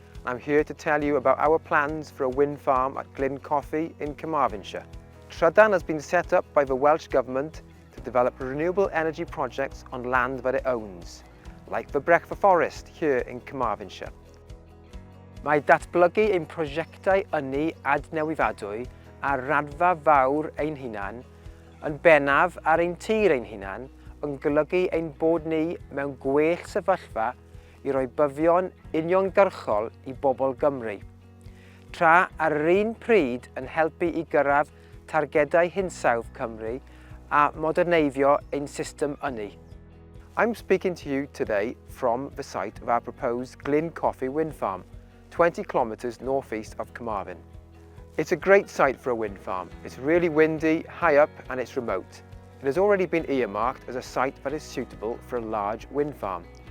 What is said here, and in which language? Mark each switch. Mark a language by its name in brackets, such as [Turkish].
[English] I'm here to tell you about our plans for a wind farm at Glyn Cothi in Carmarthenshire. Trydan has been set up by the Welsh Government to develop renewable energy projects on land that it owns, like the Brechfa forest here in Carmarthenshire. [Welsh] Mae datblygu ein prosiectau ynni adnewyddadwy ar raddfa fawr ein hunan, yn bennaf ar ein tir ein hunan, yn golygu ein bod ni mewn gwell sefyllfa i roi byfion uniongyrchol i bobl Gymru, tra ar yr un pryd yn helpu i gyrraedd targedau hinsawdd Cymru a moderneiddio ein system ynni. [English] I'm speaking to you today from the site of our proposed Glyn Cothi wind farm, 20 kilometres northeast of Carmarthen. It's a great site for a wind farm. It's really windy, high up, and it's remote. It has already been earmarked as a site that is suitable for a large wind farm.